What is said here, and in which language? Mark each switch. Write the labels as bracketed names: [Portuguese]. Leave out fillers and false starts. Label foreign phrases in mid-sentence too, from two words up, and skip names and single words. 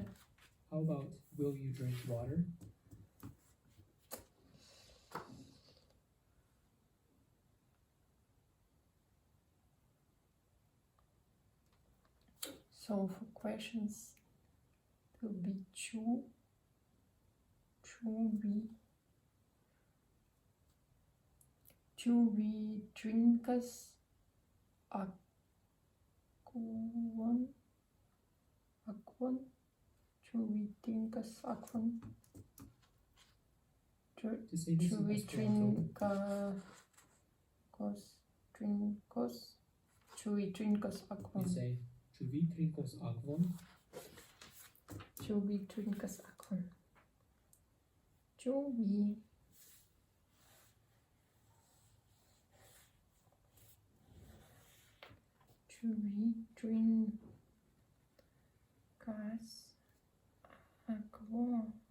[English] How about will you drink water? So for questions it will be [Esperanto] ĉu vi drinkas akvon? Ĉu vi drinkas akvon? [English] To say this [Esperanto] Ĉu [English] in [Esperanto] vi [English] Esperanto, [Esperanto] Ĉu vi drinkas [English] we [Esperanto] akvon? say ĉu vi trinkos akvon? Ĉu vi drinkas akvon? Ĉu vi drinkas akvon?